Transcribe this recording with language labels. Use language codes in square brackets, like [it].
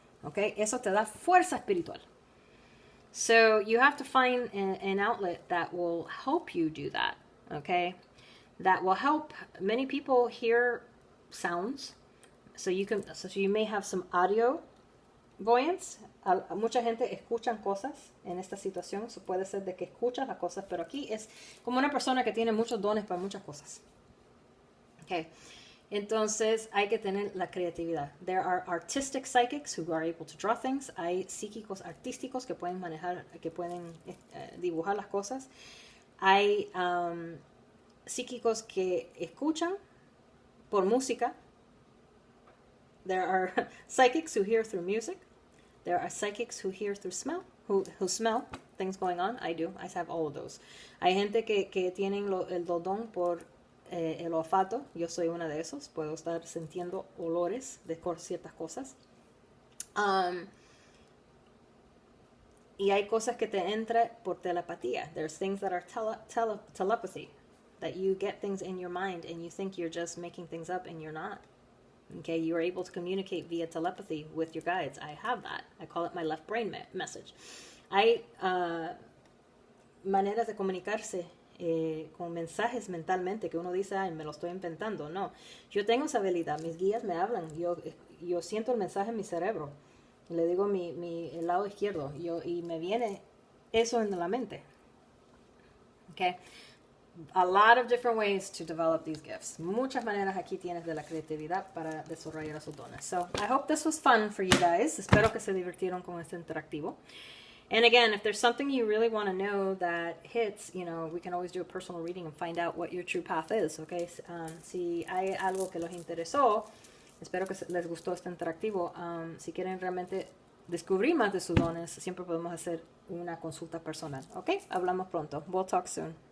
[es] Okay, eso te da fuerza espiritual. [en] So you have to find an outlet that will help you do that. Okay, that will help. Many people hear sounds, so you may have some audio voyance. [es] Mucha gente escuchan cosas en esta situación. So puede ser de que escuchas las cosas, pero aquí es como una persona que tiene muchos dones para muchas cosas. Okay. Entonces hay que tener la creatividad. [en] There are artistic psychics who are able to draw things. [es] Hay psíquicos artísticos que pueden manejar, que pueden dibujar las cosas. Hay psíquicos que escuchan por música. [en] There are psychics who hear through music. There are psychics who hear through smell, who smell things going on. I do. I have all of those. [es] Hay gente que tienen el don por el olfato. Yo soy una de esos. Puedo estar sintiendo olores de ciertas cosas. Y hay cosas que te entran por telepatía. [en] There's things that are telepathy. That you get things in your mind and you think you're just making things up and you're not. Okay, you're able to communicate via telepathy with your guides. I have that. I call it my left brain message. [es] Hay maneras de comunicarse con mensajes mentalmente que uno dice, ay, me lo estoy inventando. No, yo tengo esa habilidad, mis guías me hablan, yo siento el mensaje en mi cerebro, le digo el lado izquierdo, y me viene eso en la mente. [en] Okay, a lot of different ways to develop these gifts. [es] Muchas maneras aquí tienes de la creatividad para desarrollar esos dones. [en] So, I hope this was fun for you guys. [es] Espero que se divirtieron con este interactivo. [en] And again, if there's something you really want to know that hits, you know, we can always do a personal reading and find out what your true path is, okay? [es] Si hay algo que los interesó, espero que les gustó este interactivo. Si quieren realmente descubrir más de sus dones, siempre podemos hacer una consulta personal, ¿ok? Hablamos pronto. [en] We'll talk soon.